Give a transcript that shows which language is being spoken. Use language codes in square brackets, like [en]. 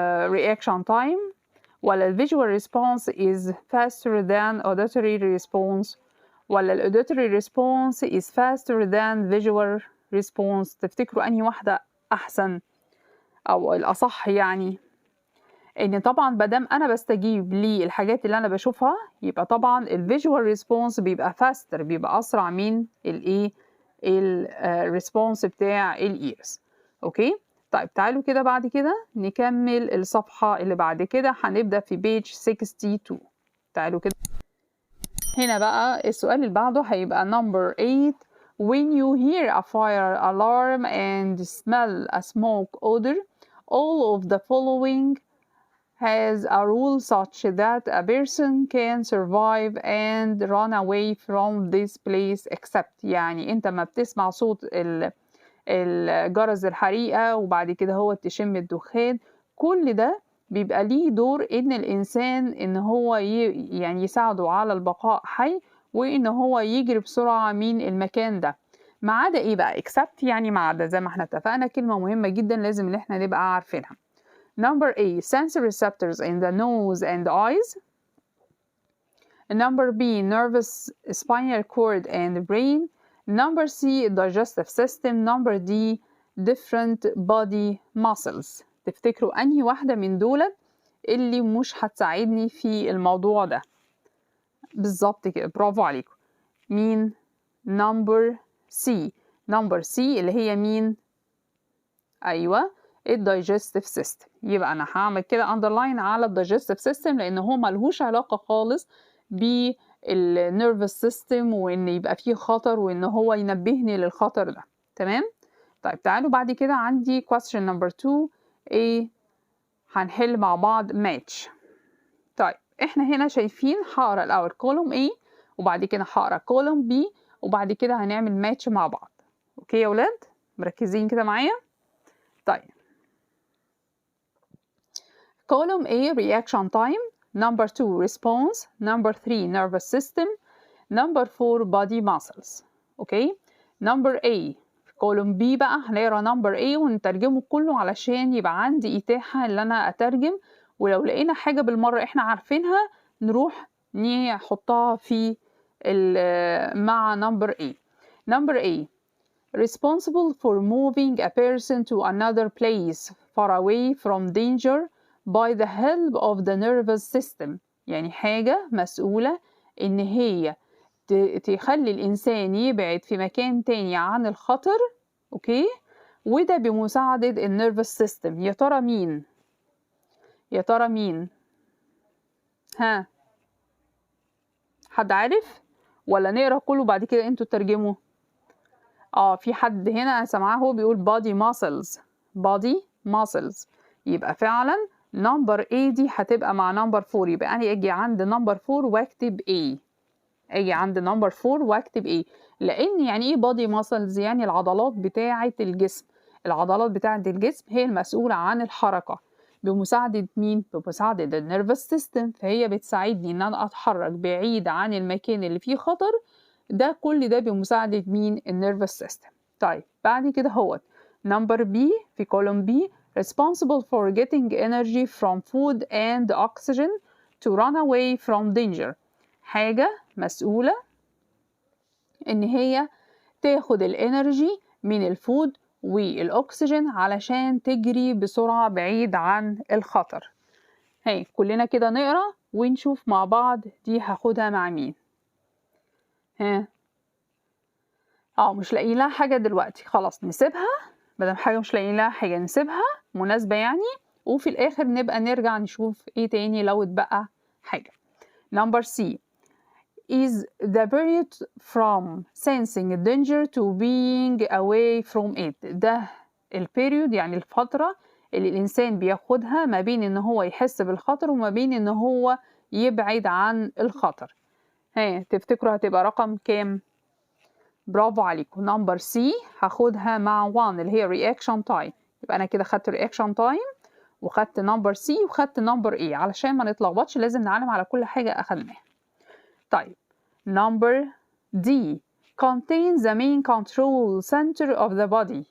[ar] reaction time، ولا ال [en] visual response is faster than auditory response، [ar] ولا ال [en] auditory response is faster than visual response؟ [ar] تفتكروا أنهي واحدة أحسن أو الأصح؟ يعني إن طبعا مادام أنا بستجيب للحاجات اللي أنا بشوفها يبقى طبعا ال visual response بيبقى faster، بيبقى أسرع من الإيه الريسبونس بتاع الإيرز. أوكي. طيب تعالوا كده بعد كده نكمل الصفحة اللي بعد كده، هنبدأ في page 62. تعالوا كده هنا بقى السؤال اللي بعده هيبقى number 8. [en] when you hear a fire alarm and smell a smoke odor all of the following has a rule such that a person can survive and run away from this place except، [ar] يعني انت ما بتسمع صوت الجرس الحريقة وبعد كده هو تشم الدخان، كل ده بيبقى ليه دور إن الإنسان إن هو يعني يساعده على البقاء حي، وإن هو يجري بسرعة من المكان ده. ما عدا إيه بقى؟ except يعني ما عدا، زي ما احنا اتفقنا كلمة مهمة جدا لازم إن احنا نبقى عارفينها. [en] Number A sensory receptors in the nose and eyes. Number B nervous spinal cord and brain. Number C digestive system. Number D different body muscles. [ar] تفتكروا أنهي واحدة من دول اللي مش هتساعدني في الموضوع ده؟ بالظبط كده، برافو عليكم. مين؟ [en] Number C. [ar] Number C اللي هي مين؟ أيوة الدايجستيف سيستم. يبقى أنا هعمل كده أندرلاين على الدايجستيف سيستم لأن هو ملهوش علاقة خالص بالنيرفس سيستم وإن يبقى فيه خطر وإن هو ينبهني للخطر ده. تمام؟ طيب تعالوا بعد كده عندي question number 2 إيه هنحل مع بعض match. طيب إحنا هنا شايفين هقرا الأول column A وبعد كده هقرا column B وبعد كده هنعمل ماتش مع بعض. أوكي يا ولاد؟ مركزين كده معايا؟ طيب column A reaction time. [en] Number 2 response. Number 3 nervous system. Number 4 body muscles. Okay. Number A. [ar] column B بقى هنقرا number A ونترجمه كله علشان يبقى عندي إتاحة اللي أنا أترجم، ولو لقينا حاجة بالمرة إحنا عارفينها نروح نحطها في مع number A. [en] Number A responsible for moving a person to another place far away from danger by the help of the nervous system. [ar] يعني حاجة مسؤولة إن هي تخلي الإنسان يبعد في مكان تاني عن الخطر. أوكي، وده بمساعدة النيرفس سيستم. يا ترى مين؟ يا ترى مين؟ ها، حد عارف ولا نقرا كله بعد كده انتوا تترجموا؟ في حد هنا سامعاه هو بيقول body muscles. body muscles يبقى فعلا number A دي هتبقى مع number 4. يبقى أنا أجي عند number 4 واكتب A. أجي عند number 4 واكتب A. لأن يعني إيه body muscles؟ يعني العضلات بتاعة الجسم. العضلات بتاعة الجسم هي المسؤولة عن الحركة بمساعدة مين؟ بمساعدة النيرفس سيستم. فهي بتساعدني إن أنا أتحرك بعيد عن المكان اللي فيه خطر. ده كل ده بمساعدة مين؟ النيرفس سيستم. طيب بعد كده هو [en] number B في column B responsible for getting energy from food and oxygen to run away from danger. [ar] حاجة مسؤولة إن هي تاخد الانرجي من الفود والأكسجين علشان تجري بسرعة بعيد عن الخطر. هاي كلنا كده نقرأ ونشوف مع بعض دي هاخدها مع مين. ها مش لاقيين لها حاجة دلوقتي، خلاص نسيبها. مادام حاجة مش لاقيين لها حاجة نسيبها مناسبة يعني، وفي الآخر نبقى نرجع نشوف ايه تاني لو اتبقى حاجة. [en] Number C is the period from sensing danger to being away from it. [ar] ده البيريود يعني الفترة اللي الإنسان بياخدها ما بين إن هو يحس بالخطر وما بين إن هو يبعد عن الخطر. تفتكروا هتبقى رقم كام؟ برافو عليكم. نمبر سي هاخدها مع 1 اللي هي reaction time. يبقى أنا كده خدت reaction time وخدت نمبر سي وخدت نمبر اي. علشان ما نتلخبطش لازم نعلم على كل حاجة أخدناها. طيب نمبر دي [en] contains the main control center of the body.